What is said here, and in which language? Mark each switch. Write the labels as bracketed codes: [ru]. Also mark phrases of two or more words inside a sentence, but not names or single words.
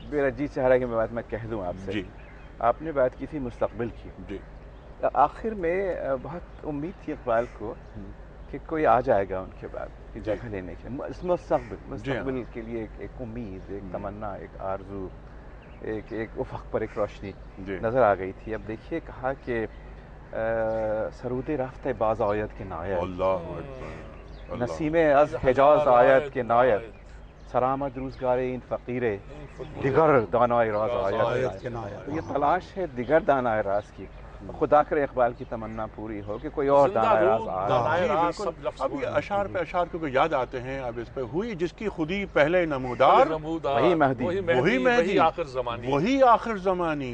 [ur] میرا جی چاہ رہا ہے کہ میں بات میں کہہ دوں آپ سے۔ آپ نے بات کی تھی مستقبل کی، آخر میں بہت امید تھی اقبال کو کہ کوئی آ جائے گا ان کے بعد کی جگہ لینے کے، مستقبل کے لیے ایک امید، ایک تمنا، ایک آرزو، ایک افق پر ایک روشنی نظر آ گئی تھی۔ اب دیکھیے کہا کہ [fa] سرود رفتہ باز آیت کے نایت، نسیم از حجاز آیت کے نایت، سرآمد روزگار این فقیر دیگر دانائے راز آیت کے نایت۔ [ur] یہ تلاش ہے [fa] دیگر دانائے راز [ur] کی، خدا کرے اقبال کی تمنا پوری ہو کہ کوئی اور [fa] دانائے راز [ur] آئے۔ اب یہ اشعار پہ اشعار کیونکہ یاد آتے ہیں، اب اس پہ ہوئی جس کی خودی پہلے نمودار، وہی مہدی، وہی مہدی، وہی آخر زمانی۔